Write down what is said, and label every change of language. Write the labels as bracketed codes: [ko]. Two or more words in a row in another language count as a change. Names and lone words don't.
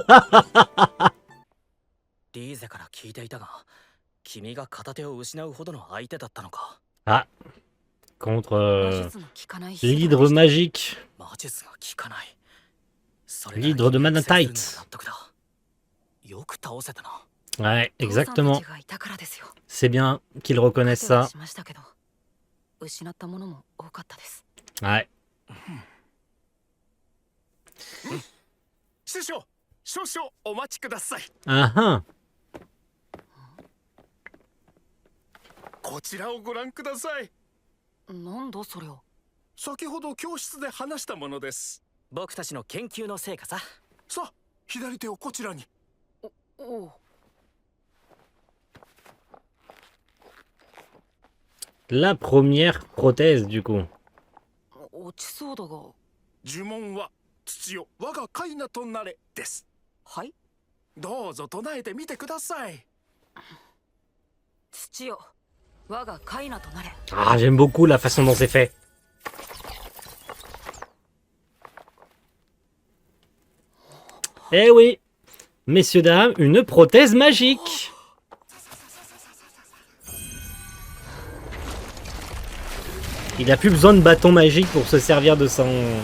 [fr] Ah, contre l'hydre magique. L'hydre de Manatite. Ouais, exactement. C'est bien qu'ils reconnaissent ça. Ouais. Ah ah. [ja] こちらをご覧ください。なんだそれは。先ほど教室で話したものです。僕たちの研究の成果さ。さあ、左手をこちらに。おう。 [fr] La première prothèse du coup. [ja] 落ちそうだが。呪文は土よ我がカイナとなれです。はい。どうぞ唱えてみてください。土よ。 [fr] Ah, j'aime beaucoup la façon dont c'est fait. Eh oui, messieurs, dames, une prothèse magique. Il a plus besoin de bâton magique pour se servir de son...